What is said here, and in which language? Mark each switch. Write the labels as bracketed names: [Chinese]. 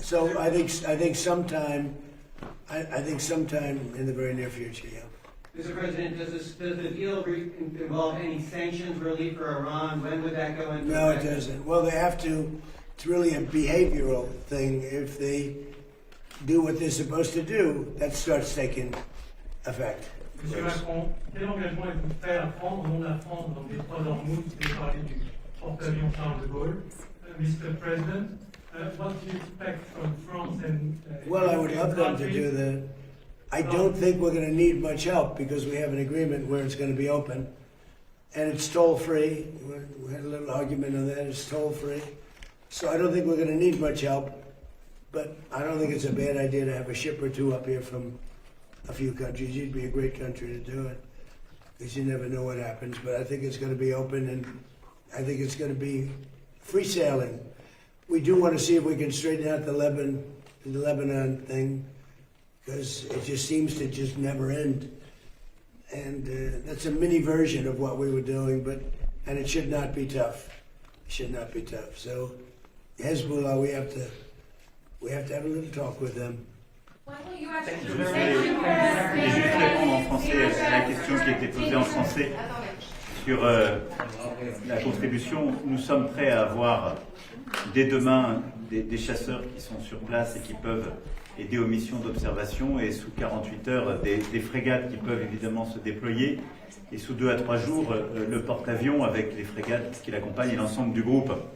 [English] So I think sometime in the very near future, yeah. Mr. President, does the deal involve any sanctions relief for Iran? When would that go into No, effect? it doesn't. Well, they have to. It's really a behavioral thing. If they do what they're supposed to do, that starts taking effect. [French] Monsieur Macron, quel engagement êtes-vous prêt à prendre au nom de la France dans le détroit d'Hormuz? Vous avez parlé du porte-avions Charles de Gaulle. [English] Mr. President, what do you expect from France and Well, I would love them to do that. I don't think we're going to need much help because we have an agreement where it's going to be open, and it's toll-free. We had a little argument on that. It's toll-free. So I don't think we're going to need much help, but I don't think it's a bad idea to have a ship or two up here from a few countries. You'd be a great country to do it because you never know what happens, but I think it's going to be open, and I think it's going to be free sailing. We do want to see if we can straighten out the Lebanon thing, because it just seems to just never end. And that's a mini version of what we were doing, and it should not be tough. It should not be tough. So Hezbollah, we have to have a little talk with them. When will you actually [French] Je vais juste répondre en français à la question qui était posée en français sur la contribution. Nous sommes prêts à avoir dès demain des chasseurs qui sont sur place et qui peuvent aider aux missions d'observation, et sous 48 heures des frégates qui peuvent évidemment se déployer, et sous 2 à 3 jours le porte-avions avec les frégates qui l'accompagnent et l'ensemble du groupe.